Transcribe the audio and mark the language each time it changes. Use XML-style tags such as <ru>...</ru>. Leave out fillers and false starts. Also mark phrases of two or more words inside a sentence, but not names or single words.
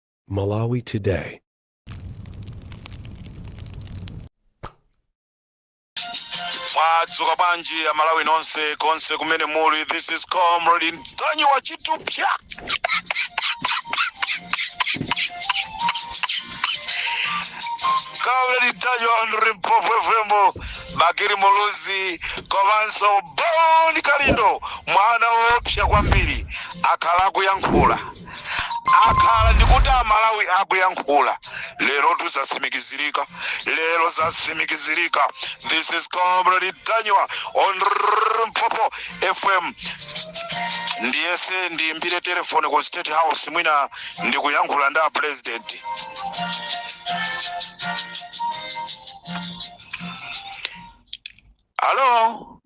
<en>Malawi Today.</en> <ny>Mwadzuka bwanji ya Malawi nonse konse kumene muli.</ny> <en>This is Comrade Mtanyi wa Chitupya. Comrade Mtanyi wa Limpopo FM.</en> <ny>Bakiri Muluzi komanso Boni Kalindo mwana wopsya kwambiri akhala kuyankhula. Akhala ndikuti Malawi akuyankhula. Lero tuzasimikizirika.</ny> <en>This is Comrade Mtanyi on Limpopo FM.</en> <ny>Ndiyese ndiyimbire telefone ku State House mwina ndikuyankhula nda president.</ny> <en>Hello?</en>